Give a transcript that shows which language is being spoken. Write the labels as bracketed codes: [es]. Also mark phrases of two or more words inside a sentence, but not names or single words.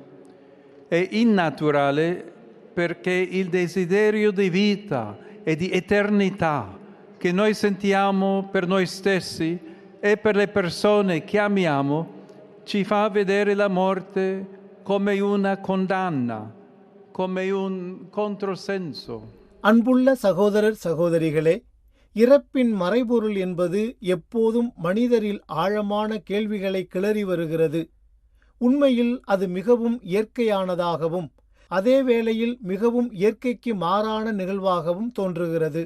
[it] È innaturale perché il desiderio di vita e di eternità che noi sentiamo per noi stessi e per le persone che amiamo ci fa vedere la morte come una condanna, come un controsenso. [ta] அன்புள்ள சகோதரர் சகோதரிகளே, இறப்பின் மறைபொருள் என்பது எப்போதும் மனிதரில் ஆழமான கேள்விகளை கிளறி வருகிறது. உண்மையில் அது மிகவும் இயற்கையானதாகவும் அதே வேளையில் மிகவும் இயற்கைக்கு மாறான நிகழ்வாகவும் தோன்றுகிறது.